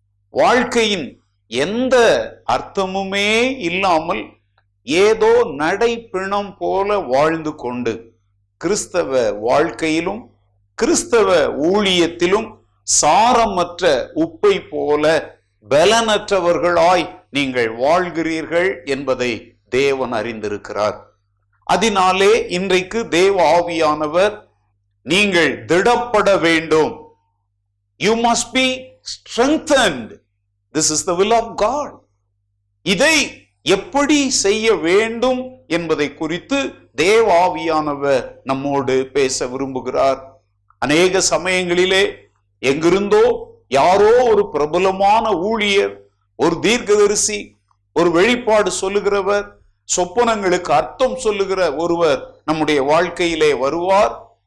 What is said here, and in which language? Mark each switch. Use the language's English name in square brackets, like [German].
[Tamil] வாழ்க்கையின் எந்த அர்த்தமுமே இல்லாமல் ஏதோ நடைப்பிணம் போல வாழ்ந்து கொண்டு கிறிஸ்தவ வாழ்க்கையிலும் கிறிஸ்தவ ஊழியத்திலும் சாரமற்ற உப்பை போல பலனற்றவர்களாய் நீங்கள் வாழ்கிறீர்கள் என்பதை தேவன் அறிந்திருக்கிறார். அதனாலே இன்றைக்கு தேவ ஆவியானவர், நீங்கள் திடப்பட வேண்டும், [English] you must be strengthened, this is the will of God. [Tamil] இதை எப்படி செய்ய வேண்டும் என்பதை குறித்து தேவ ஆவியானவர் நம்மோடு பேச விரும்புகிறார். அநேக சமயங்களிலே எங்கிருந்தோ யாரோ ஒரு பிரபலமான ஊழியர், ஒரு தீர்க்கதரிசி, ஒரு வெளிப்பாடு சொல்லுகிறவர், சொப்பனங்களுக்கு அர்த்தம் சொல்லுகிற ஒருவர் நம்முடைய வாழ்க்கையிலே வருவார்.